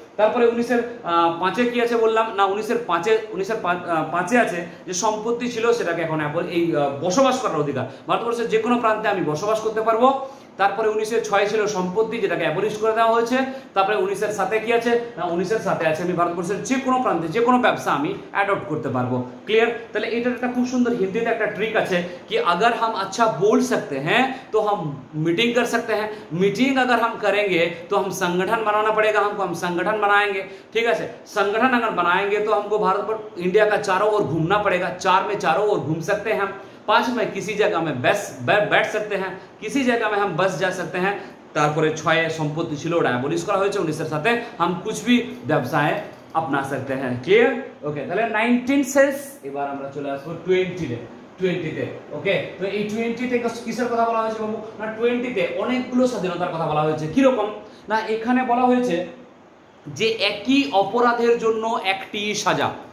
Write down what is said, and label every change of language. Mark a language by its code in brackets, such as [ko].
[bn] তারপরে 19-এর 5-এ কি আছে বললাম না, 19-এর 5-এ আছে যে সম্পত্তি ছিল সেটাকে এখন এই বসবাস করার অধিকার, ভারতবর্ষের যে কোনো প্রান্তে আমি বসবাস করতে পারবো। তারপরে 1906 ছিল সম্পত্তি, যেটাকে অ্যাবলিশ করে দেওয়া হয়েছে। তারপরে 1907 কি আছে না, 1907 আছে আমি ভারতবর্ষের যে কোনো প্রান্তে যে কোনো ব্যবসা আমি অ্যাডপ্ট করতে পারবো। ক্লিয়ার? তাহলে এটার একটা খুব সুন্দর হিন্দিতে একটা ট্রিক আছে [hi] कि अगर हम अच्छा बोल सकते हैं तो हम मीटिंग कर सकते हैं, मीटिंग अगर हम करेंगे तो हम संगठन बनाना पड़ेगा, हम संगठन बनाएंगे, ठीक है। संगठन अगर बनाएंगे तो हमको भारत पर इंडिया का चारों ओर घूमना पड़ेगा, 4 में चारों ओर घूम सकते हैं हम, 5 में किसी जगह में बैठ सकते हैं, किसी जगह में हम बस जा सकते हैं। [bn] তারপরে 6 সম্পত্তি ছিল, ওটা অ্যাবলিশ করা হয়েছে 1907। [hi] हम कुछ भी व्यवसाय अपना सकते हैं। [en] Clear? Okay, [bn] তাহলে 19 শেষ। এবার আমরা চলে আসবো 20-তে। ওকে, তো এই 20-তে কিসের কথা বলা হয়েছে বাবু না, 20-তে অনেকগুলো স্বাধীনতার কথা বলা হয়েছে। কি রকম না, এখানে বলা হয়েছে যে একই অপরাধের জন্য একটি সাজা।